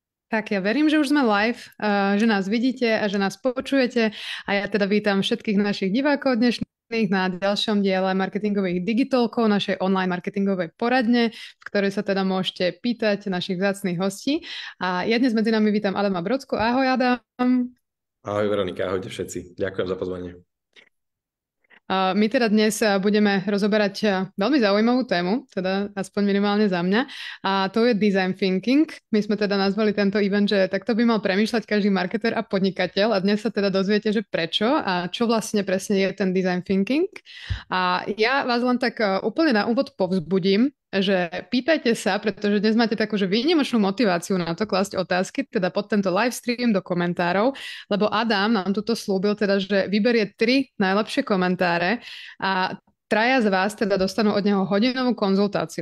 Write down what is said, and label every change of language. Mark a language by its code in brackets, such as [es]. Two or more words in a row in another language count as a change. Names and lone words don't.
[sk] Tak ja verím, že už sme live, že nás vidíte a že nás počujete a ja teda vítam všetkých našich divákov dnešných na ďalšom diele marketingových digitálkov, našej online marketingovej poradne, v ktorej sa teda môžete pýtať našich vzácnych hostí. A ja dnes medzi nami vítam Adama Brodsko. Ahoj Adam. Ahoj Veronika, ahojte všetci. Ďakujem za pozvanie. My teda dnes budeme rozoberať veľmi zaujímavú tému, teda aspoň minimálne za mňa, a to je [en] design thinking. [sk] My sme teda nazvali tento event, že takto by mal premýšľať každý marketer a podnikateľ a dnes sa teda dozviete, že prečo a čo vlastne presne je ten [en] design thinking. [sk] A ja vás len tak úplne na úvod povzbudím, že pýtajte sa, pretože dnes máte takú, že výnimočnú motiváciu na to klásť otázky, teda pod tento [en] live stream [sk] do komentárov, lebo Adam nám tuto slúbil teda, že vyberie 3 najlepšie komentáre a traja z vás teda dostanú od neho hodinovú konzultáciu.